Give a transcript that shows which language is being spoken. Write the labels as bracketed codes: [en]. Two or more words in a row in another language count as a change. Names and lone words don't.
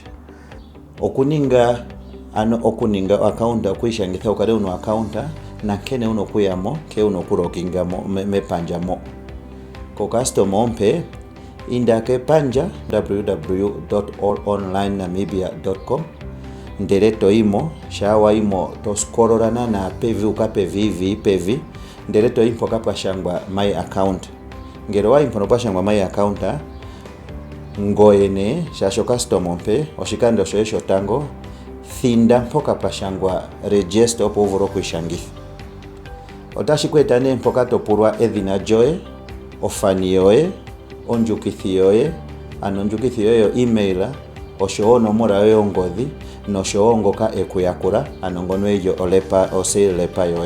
[ng] Okuninga account okuyishangitha ukale uno account na nkene uno kuyamo ke uno kulogingamo mepanjamo. Ko customer ompe inda ke panja www.allonlinenamibia.com ndele toimo shawa imo to scrollana na pevi ukape pevi ndele toimpo kapashangwa [en] my account. [ng] Ngero wa impo pashangwa [en] my account [ng] ngoyene shasho customer ompe oshikando shoye shotango thinda mpoka pashangwa register opo uvuro kwishangitha. Otashikweta ne mpoka topulwa edhina joye, ofani yoye, onjukithi yoye, onjukithi yoye email, oshowo nomora yoye ongodhi noshowo ngoka ekuyakula ngono ejo olepa lepa yoye.